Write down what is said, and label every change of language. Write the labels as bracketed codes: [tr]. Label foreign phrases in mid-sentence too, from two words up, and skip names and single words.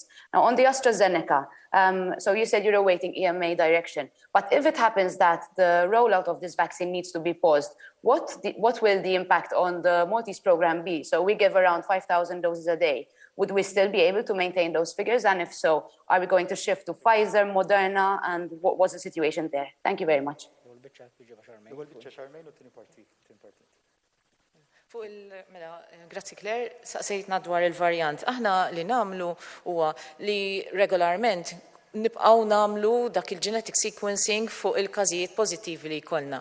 [en] Now, on the AstraZeneca, so you said you're awaiting EMA direction, but if it happens that the rollout of this vaccine needs to be paused, what will the impact on the Maltese program be? So we give around 5,000 doses a day. Would we still be able to maintain those figures? And if so, are we going to shift to Pfizer, Moderna, and what's the situation there? Thank you very much. [mt] Fuq mela, grazzi Claire, saqsejtna dwar il-varjant. Aħna li namlu huwa li regolarment nibqaw namlu dak il- [en] genetic sequencing [mt] fuq il-każijiet pożittivi li jkollna.